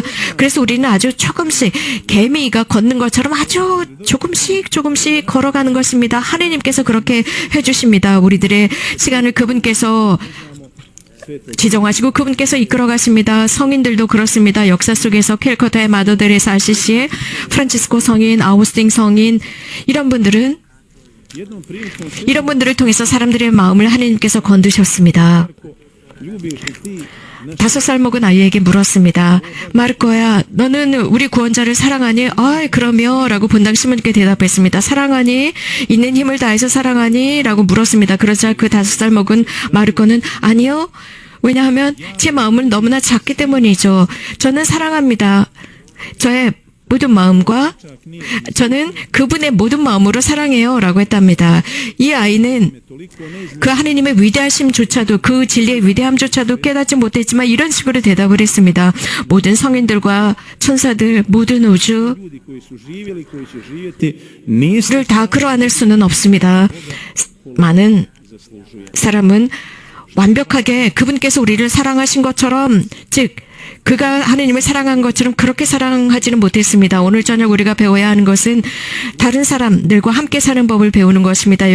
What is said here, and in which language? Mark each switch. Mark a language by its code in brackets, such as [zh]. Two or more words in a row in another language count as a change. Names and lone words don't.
[ko] 그래서 우리는 아주 조금씩 개미가 걷는 것처럼 아주 조금씩 걸어가는 것입니다. 하느님께서 그렇게 해주십니다. 우리들의 시간을 그분께서 지정하시고 그분께서 이끌어 가십니다. 성인들도 그렇습니다. 역사 속에서 캘커타의 마더 데레사 아시시의 프란치스코 성인, 아우스팅 성인 이런 분들은 [hr] jednom prilikom se [ko] 이런 분들을 통해서 사람들의 마음을 하나님께서 건드셨습니다. [hr] ljubiš li ti [ko] 5살 먹은 아이에게 물었습니다. 마르코야, 너는 우리 구원자를 사랑하니? 그럼요. 라고 본당 시몬께 대답했습니다. 사랑하니? 있는 힘을 다해서 사랑하니? 라고 물었습니다. 그러자 그 5살 먹은 마르코는 아니요. 왜냐하면 제 마음은 너무나 작기 때문이죠. 저는 사랑합니다. 저의 모든 마음과 저는 그분의 모든 마음으로 사랑해요. 라고 했답니다. 이 아이는 [hr] toliko ne zna [ko] 그 하느님의 위대하심조차도 그 진리의 위대함조차도 깨닫지 못했지만 이런 식으로 대답을 했습니다. 모든 성인들과 천사들, 모든 우주 [hr] ljudi koji su živjeli, koji će živjeti, nisu [ko] 를 다 끌어안을 수는 없습니다. 많은 [hr] zaslužuje. [ko] 사람은 완벽하게 그분께서 우리를 사랑하신 것처럼 즉 그가 하느님을 사랑한 것처럼 그렇게 사랑하지는 못했습니다. 오늘 저녁 우리가 배워야 하는 것은 다른 사람들과 함께 사는 법을 배우는 것입니다.